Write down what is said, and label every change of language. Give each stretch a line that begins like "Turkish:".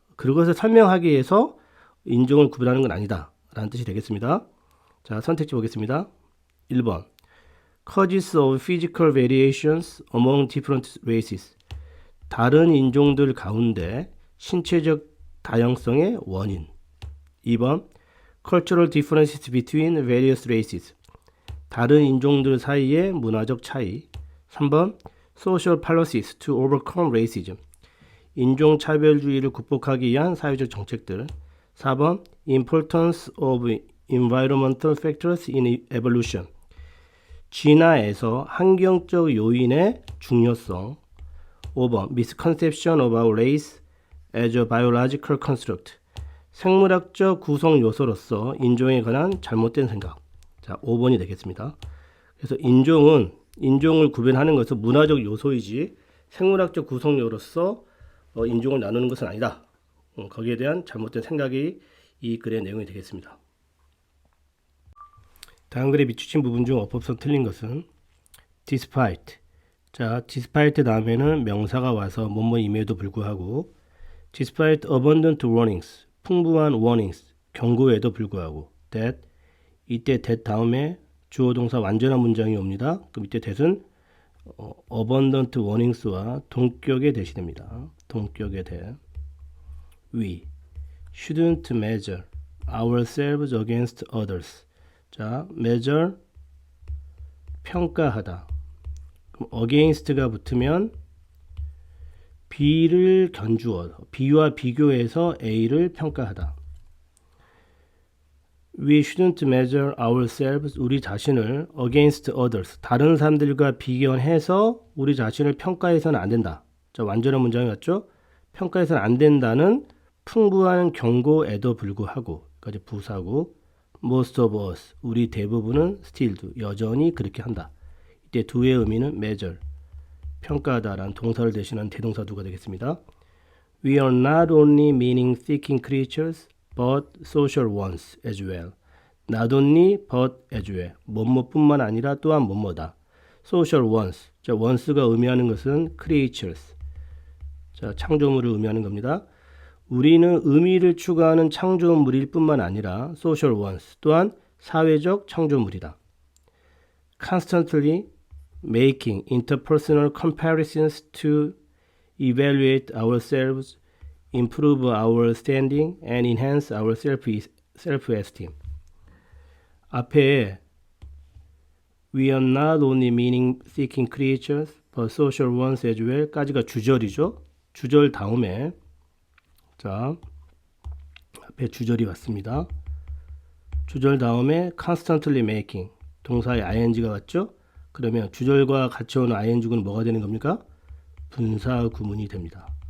Korean: 그것을 설명하기 위해서 인종을 구분하는 건 아니다. 라는 뜻이 되겠습니다. 자, 선택지 보겠습니다.
English: 1번 Causes of physical variations among different races
Korean: 다른 인종들 가운데 신체적 다양성의 원인
English: 2번 cultural differences between various races.
Korean: 다른 인종들 사이의 문화적 차이.
English: 3번 social policies to overcome racism.
Korean: 인종차별주의를 극복하기 위한 사회적 정책들.
English: 4번 importance of environmental factors in evolution.
Korean: 진화에서 환경적 요인의 중요성.
English: 5번 misconception of our race as a biological construct.
Korean: 생물학적 구성 요소로서 인종에 관한 잘못된 생각. 자, 5번이 되겠습니다. 그래서 인종을 구별하는 것은 문화적 요소이지 생물학적 구성요로서 인종을 나누는 것은 아니다. 거기에 대한 잘못된 생각이 이 글의 내용이 되겠습니다. 다음 글에 비추신 부분 중 어법성 틀린 것은 despite. 자, despite 다음에는 명사가 와서 뭐뭐임에도 불구하고
English: despite abundant warnings.
Korean: 풍부한 warnings. 경고에도 불구하고 that. 이때 that 다음에 주어 동사 완전한 문장이 옵니다. 그럼 이때 that은 abundant warnings와 동격의 that이 됩니다. 동격의 that.
English: We shouldn't measure ourselves against others.
Korean: 자, measure 평가하다. 그럼 against가 붙으면 B를 견주어 B와 비교해서 A를 평가하다.
English: We shouldn't measure ourselves,
Korean: 우리 자신을
English: against others,
Korean: 다른 사람들과 비교해서 우리 자신을 평가해서는 안 된다. 자, 완전한 문장이 맞죠? 평가해서는 안 된다는 풍부한 경고에도 불구하고, 까지 부사고,
English: most of us,
Korean: 우리 대부분은
English: still do,
Korean: 여전히 그렇게 한다. 이때 do의 의미는 measure, 평가하다라는 동사를 대신한 대동사 do가 되겠습니다.
English: We are not only meaning-seeking creatures, but social ones as well. Not only, but as well.
Korean: 뭐뭐뿐만 아니라 또한 뭐뭐다.
English: Social ones.
Korean: 자, ones가 의미하는 것은 creatures. 자, 창조물을 의미하는 겁니다. 우리는 의미를 추구하는 창조물일 뿐만 아니라
English: social ones,
Korean: 또한 사회적 창조물이다.
English: Constantly making interpersonal comparisons to evaluate ourselves, improve our standing, and enhance our self-esteem. 앞에 We are not only meaning-seeking creatures, but social ones as well
Korean: 까지가 주절이죠. 주절 다음에 자, 앞에 주절이 왔습니다. 주절 다음에
English: constantly making,
Korean: 동사의 ing가 왔죠. 그러면 주절과 같이 오는 ing는 뭐가 되는 겁니까? 분사 구문이 됩니다.